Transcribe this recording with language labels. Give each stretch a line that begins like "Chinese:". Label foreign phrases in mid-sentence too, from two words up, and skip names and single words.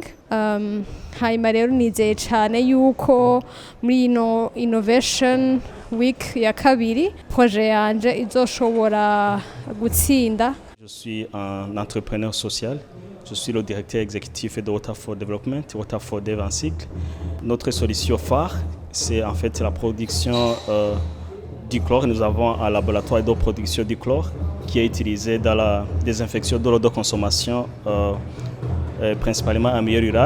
Rundi: Hanyuma rero nizeye cyane yuko muri ino
English: innovation week
Rundi: ya kabiri projet yanje izoshobora gutsinda.
French: Je suis un entrepreneur social. Je suis le directeur exécutif de Waterford Development, Waterford Dev en cycle. Notre solution phare, c'est en fait la production du chlore. Nous avons un laboratoire de production du chlore qui est utilisé dans la désinfection de l'eau de consommation, principalement en milieu rural.